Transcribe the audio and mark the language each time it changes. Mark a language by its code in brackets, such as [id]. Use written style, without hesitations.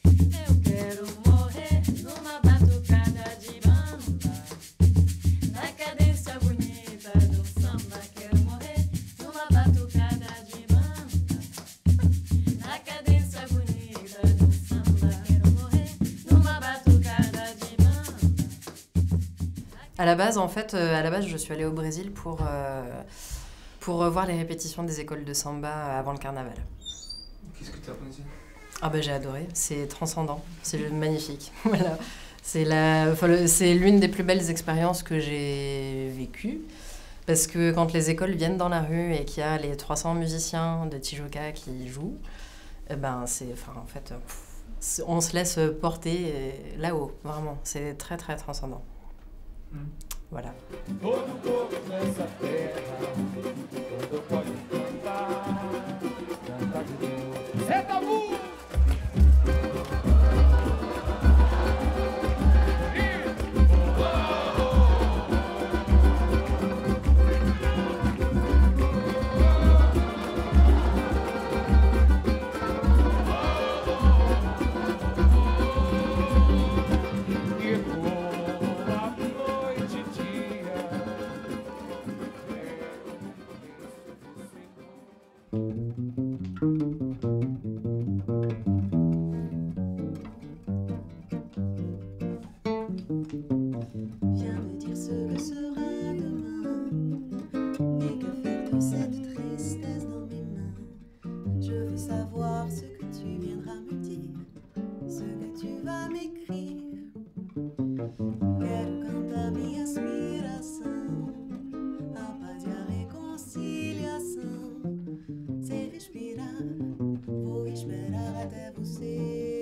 [pt] Eu quero morrer numa batucada de bamba, na cadência bonita do samba. Quero morrer numa batucada de bamba, na cadência bonita do samba. Quero morrer numa batucada de bamba. [fr] À la base, en fait, je suis allée au Brésil pour voir les répétitions des écoles de samba avant le carnaval. Qu'est-ce que tu as pensé? Ah ben j'ai adoré, c'est transcendant, c'est magnifique. Voilà. C'est l'une des plus belles expériences que j'ai vécues. Parce que quand les écoles viennent dans la rue et qu'il y a les 300 musiciens de Tijuca qui jouent, on se laisse porter là-haut, vraiment. C'est très très transcendant. Voilà. [pt] Todo corpo nessa terra, quando pode cantar, cantar de novo. Zé Tabu! [fr] Viens me dire ce que sera demain. Et que faire de cette tristesse dans mes mains. Je veux savoir ce que tu viendras me dire, ce que tu vas m'écrire. [pt] Quero cantar minha aspiração, a paz e a reconciliação. Sem respirar, vou esperar até você